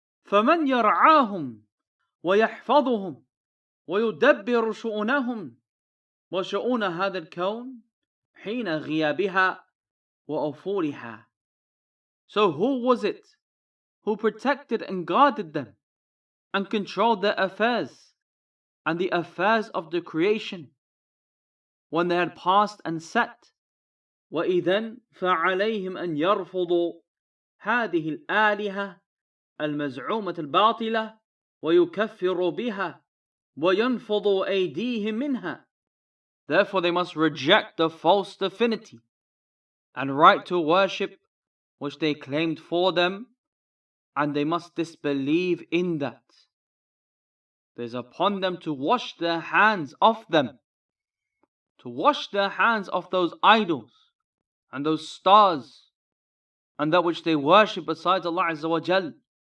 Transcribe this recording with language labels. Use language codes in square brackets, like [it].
[ar] فَمَنْ يَرْعَاهُمْ وَيَحْفَظُهُمْ وَيُدَبِّرُ شُؤُونَهُمْ وَشُؤُونَ هَذَا الْكَوْنِ حِينَ غِيَابِهَا وَأُفُولِهَا. [en] So who was it who protected and guarded them and controlled their affairs and the affairs of the creation when they had passed and set? [ar] وَإِذَنْ فَعَلَيْهِمْ أَنْ يَرْفُضُوا هذه الآلهة المزعومة الباطلة ويكفروا بها وينفضوا أيديهم منها. [en] Therefore they must reject the false divinity and right to worship which they claimed for them, and they must disbelieve in that. There's upon them to wash their hands off them, to wash their hands off those idols and those stars and that which they worship besides Allah Azza wa Jal.